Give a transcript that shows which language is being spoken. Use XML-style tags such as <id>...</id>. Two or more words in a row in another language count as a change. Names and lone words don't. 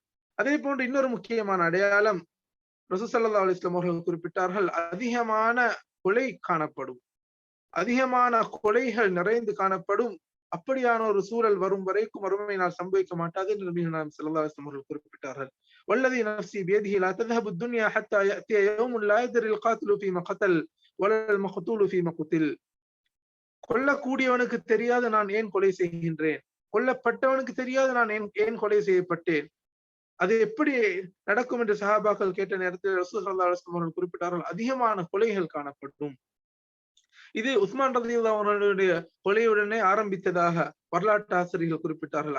<ta>அதே போன்று இன்னொரு முக்கியமான அடையாளம் ரசூல்</ta> <ar>صلى الله عليه وسلم</ar> <ta>அவர்கள் குறிப்பிட்டார்கள், அதிகமான கொலை காணப்படும், அதிகமான கொலைகள் நிறைந்து காணப்படும். அப்படியான ஒரு சூழல் வரும் வரைக்கும் மறுமை நாள் சம்பவிக்க மாட்டாது என்று நபிகள் நாயகம்</ta> <ar>صلى الله عليه وسلم</ar> <ta>அவர்கள் குறிப்பிட்டார்கள்.</ta> <ar>والذي نفسي بيده لا تذهب الدنيا حتى يأتي يوم لا يدري القاتل فيما قتل ولا المقتول فيما قتل.</ar> <ta>கொல்லக்கூடியவனுக்கு தெரியாது நான் ஏன் கொலை செய்கின்றேன், கொல்லப்பட்டவனுக்கு தெரியாது நான் ஏன் கொலை செய்யப்பட்டேன், அது எப்படி நடக்கும் என்று சஹாபாக்கள் கேட்ட நேரத்தில் ரசூல்</ta> <ar>صلى الله عليه وسلم</ar> <ta>அவர்கள் குறிப்பிட்டார்கள், அதிகமான கொலைகள் காணப்படும். இது உஸ்மான் ரலியல்லாஹு அவர்களுடைய கொலையுடனே ஆரம்பித்ததாக வரலாற்று ஆசிரியர்கள் குறிப்பிட்டார்கள்.</ta>